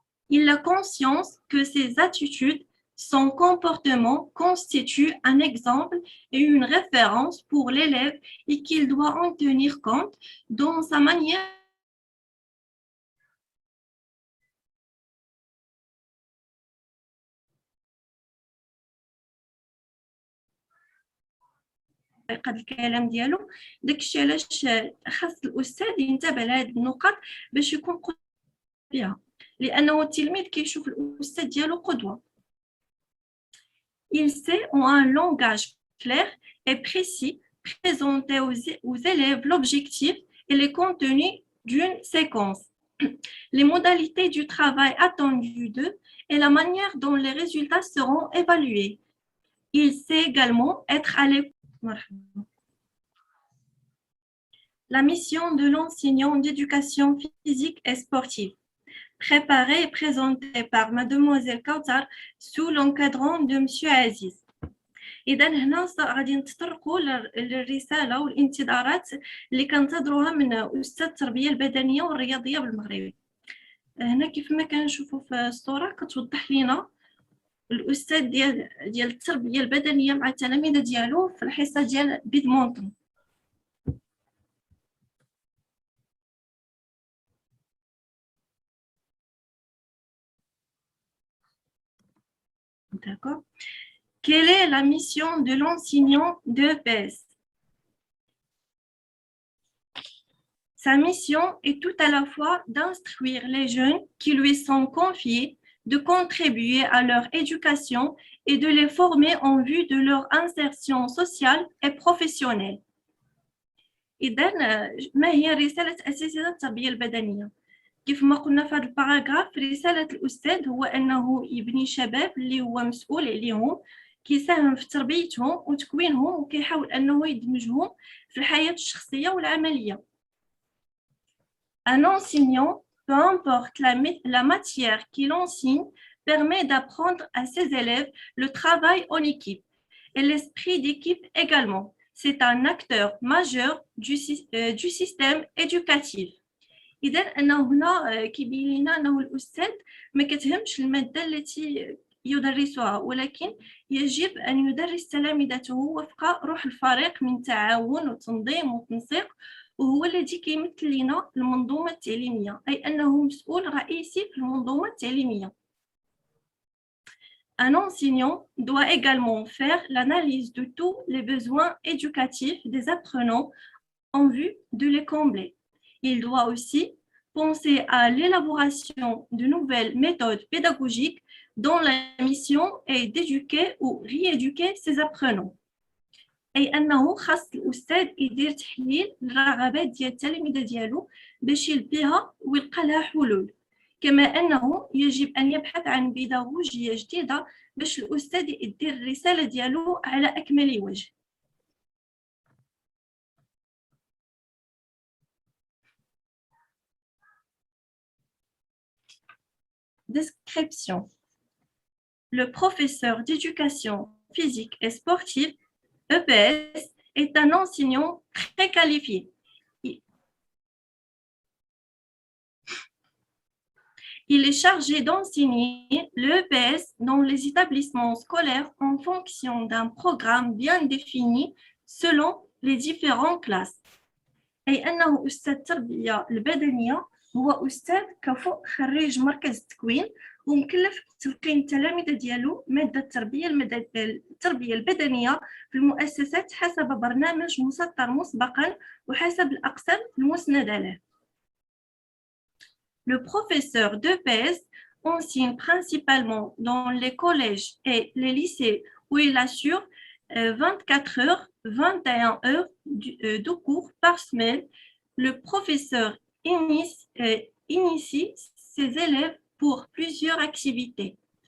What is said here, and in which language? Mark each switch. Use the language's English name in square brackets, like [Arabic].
[French] Il a conscience que ses attitudes, son comportement constituent un exemple et une référence pour l'élève et qu'il doit en tenir compte dans sa manière [Arabic] قد الكلام ديالو. داكشي علاش خاص الاستاذ ينتبه لهاد النقط باش يكون قدوة بها، لانه التلميذ كيشوف الاستاذ ديالو قدوه. [French] Il sait en un langage clair et précis présenter aux élèves l'objectif et les contenus d'une séquence, les modalités du travail attendu d'eux et la manière dont les résultats seront évalués. Il sait également être à l'écoute. La mission de l'enseignant d'éducation physique et sportive, préparée et présentée par Mademoiselle Kautar sous l'encadrant de Monsieur Aziz. [Arabic] إذا هنا غادي نتطرقوا للرسالة والانتظارات اللي كنتظروها من أستاذ التربية البدنية والرياضية بالمغرب. هنا كيف ما كنشوفوا في الصورة كتوضح لنا الأستاذ ديال التربية البدنية مع التلاميذ ديالو في الحصة ديال بيدمونتون. [French] D'accord. Quelle est la mission de l'enseignant d'EPS? Sa mission est tout à la fois d'instruire les jeunes qui lui sont confiés, de contribuer à leur éducation et de les former en vue de leur insertion sociale et professionnelle. [Arabic] إذن ما هي رسالة أساتذة التربية البدنية؟ كيف ما قلنا في هذا الباراغراف، رسالة الأستاذ هو أنه يبني شباب اللي هو مسؤول عليهم، كيساهم في تربيتهم وتكوينهم وكيحاول أنه يدمجهم في الحياة الشخصية والعملية. [French] Un enseignant, peu importe la matière qu'il enseigne, permet d'apprendre à ses élèves le travail en équipe et l'esprit d'équipe également. C'est un acteur majeur du système éducatif. [Arabic] إذا أنه هنا كيبين لنا أنه الأستاذ ما كتهمش المادة التي يدرسها، ولكن يجب أن يدرس تلامذته وفق روح الفريق من تعاون وتنظيم وتنسيق، وهو الذي كيمثل لنا المنظومة التعليمية، أي أنه مسؤول رئيسي في المنظومة التعليمية. [French] Un enseignant doit également faire l'analyse de tous les besoins éducatifs des apprenants en vue de les combler. Il doit aussi penser à l'élaboration de nouvelles méthodes pédagogiques dont la mission est d'éduquer ou rééduquer ses apprenants. [Arabic] أي أنه خاص الأستاذ يدير تحليل للرغبات ديال التلاميذ ديالو باش يلبيها ويلقى لها حلول، كما أنه يجب أن يبحث عن بيداغوجية جديدة باش الأستاذ يدير الرسالة ديالو على أكمل وجه. [French] Description. Le professeur d'éducation physique et sportive, EPS, est un enseignant très qualifié. Il est chargé d'enseigner l'EPS dans les établissements scolaires en fonction d'un programme bien défini selon les différentes classes. [Arabic] أي أنه أستاذ التربية البدنية هو أستاذ كفؤ خريج مركز التكوين ومكلف بتلقين التلاميذ ديالو مادة التربية البدنية في المؤسسات حسب برنامج مسطر مسبقا وحسب الأقسام المسندة له. [French] Le professeur d'EPS enseigne principalement dans les collèges et les lycées où il assure 24 heures, 21 heures de cours par semaine. Le professeur initie ses élèves pour plusieurs activités.